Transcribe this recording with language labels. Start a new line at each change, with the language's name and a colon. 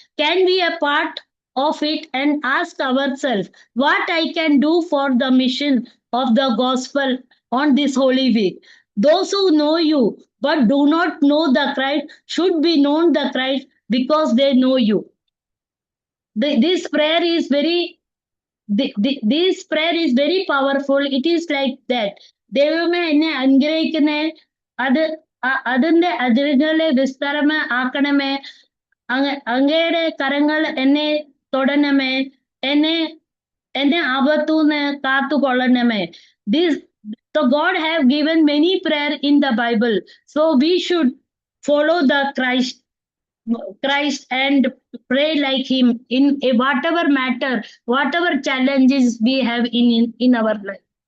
English: Can we a part of it and ask ourselves what I can do for the mission of the gospel on this holy week? Those who know you but do not know the Christ should be known the Christ because they know you. This prayer is very this prayer is very powerful. It is like that.
Malayalam: ദൈവമേ എന്നെ അനുഗ്രഹിക്കണേ, അതിന്റെ അതിരുകളെ വിസ്താരമാക്കണമേ, അങ്ങയുടെ കരങ്ങൾ എന്നെ തൊടണമേ, എന്നെ ആപത്തുനിന്ന് കാത്തുകൊള്ളണമേ.
English: So God have given many prayer in the Bible, so we should follow the Christ and pray like him in whatever matter, whatever challenges we have in our life.